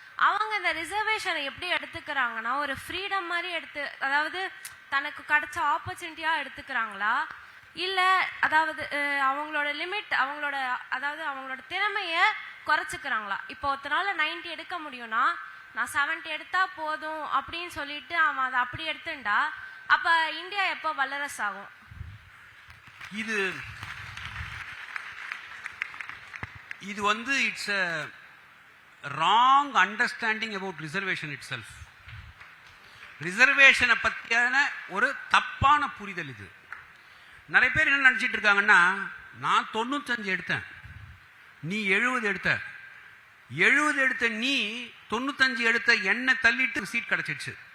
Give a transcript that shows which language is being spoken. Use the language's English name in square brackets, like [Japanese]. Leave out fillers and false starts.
[Tamil] அவங்க இந்த ரிசர்வேஷனை எப்படி எடுத்துக்கிறாங்கன்னா ஒரு ஃப்ரீடம் மாதிரி அதாவது தனக்கு கிடைச்ச ஆப்பர்ச்சுனிட்டியா எடுத்துக்கிறாங்களா, இல்ல அதாவது அவங்களோட லிமிட், அவங்களோட திறமைய குறைச்சிக்கிறாங்களா? இப்போ ஒருத்தனால 90 எடுக்க முடியும்னா நான் 70 எடுத்தா போதும் அப்படின்னு சொல்லிட்டு அவன் அதை அப்படி எடுத்துட்டா அப்ப இந்தியா எப்போ வல்லரசு ஆகும்? இது வந்து [English] It's a wrong understanding about reservation itself. [Tamil] ரிசர்வேஷனை பற்றியான ஒரு தப்பான புரிதல் இது. நிறைய பேர் என்ன நினச்சிட்டு இருக்காங்கன்னா, நான் 95 எடுத்தேன், நீ 70 எடுத்த, 70 எடுத்த நீ 95 எடுத்த என்ன தள்ளிட்டு சீட் கிடைச்சிடுச்சு.